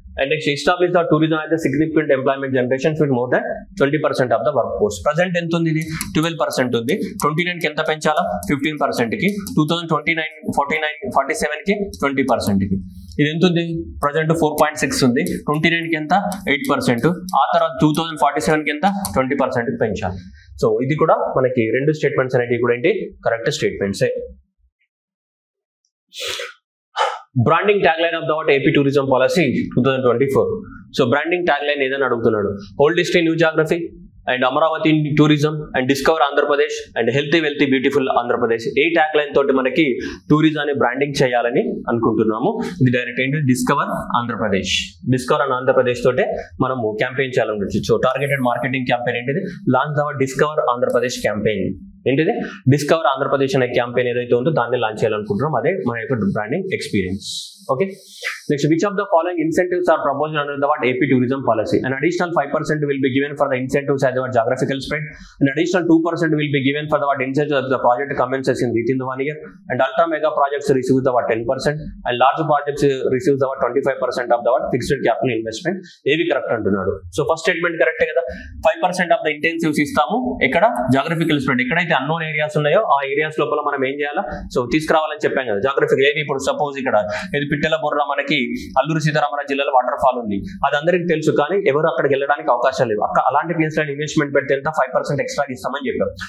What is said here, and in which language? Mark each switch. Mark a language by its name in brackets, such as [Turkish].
[English] And next, establish the tourism as a significant employment generation with more than 20% of the workforce. [Telugu] Present ఎంత ఉంది, 12% ఉంది. 29 కి ఎంత పెంచాలా 15% కి, 2029, 49, 47 కి 20% కి. ఇది ఎంత ఉంది ప్రజెంట్ 4.6 ఉంది. 29 కి ఎంత 8%. ఆ తర్వాత 2047 కి ఎంత 20% పెంచాలి. సో ఇది కూడా మనకి రెండు స్టేట్మెంట్స్ అనేవి కూడా ఏంటి correct స్టేట్మెంట్సే. [English] Branding tag line of the what AP tourism policy 2024. [Telugu] So branding tag line ఏదని అడుగుతున్నాడు. [English] Old history new geography and Amaravati tourism and discover Andhra Pradesh and healthy wealthy beautiful Andhra Pradesh. [Telugu] ఏ tag line తోటి మనకి టూరిజాన్ని బ్రాండింగ్ చేయాలని అనుకుంటున్నాము. ఇది డైరెక్ట్ ఏంటి discover Andhra Pradesh. Discover and Andhra Pradesh తోటే మనము క్యాంపెయిన్ చేయాలని. సో టార్గెటెడ్ మార్కెటింగ్ క్యాంపెయిన్ ఏంటిది [English] Launch the discover Andhra Pradesh campaign. [Telugu] ఏంటిది డిస్కవర్ ఆంధ్రప్రదేశ్ అనే క్యాంపెయిన్ ఏదైతే ఉందో దాన్ని లాంచ్ చేయాలనుకుంటున్నాం. అదే మన యొక్క branding experience. Okay, next [English] Which of the following incentives are proposed under the what AP tourism policy. An additional 5% will be given for the incentives as the geographical spread. An additional 2% will be given for the what incentives as the project commences in within the 1 year. And ultra mega projects receive the what 10%. And large projects receive the what 25% of the what fixed capital investment. [Telugu] ఏవి correct అంటున్నాడు. So first statement కరెక్టే కదా. 5% of the incentives ఇస్తాము. ఎక్కడ geographical spread, ఎక్కడైతే unknown areas ఉన్నాయో ఆ areas లోపల మనం ఏం చేయాలా సో తీసుకురావాలని చెప్పాం కదా. జాగ్రఫికల్ ఏవి ఇప్పుడు సపోజ్ ఇక్కడ ఇది పిట్టెల బొర్ర మనకి అల్లూరు సీతారామరాజు జిల్లాలో వాటర్ ఫాల్ ఉంది. అది అందరికీ తెలుసు కానీ ఎవరు అక్కడికి వెళ్ళడానికి అవకాశం లేవు. అలాంటి ప్లేస్ లో ఇన్వెస్ట్మెంట్ పెడితే ఎంత 5% ఎక్స్ట్రా ఇస్తామని చెప్పాం.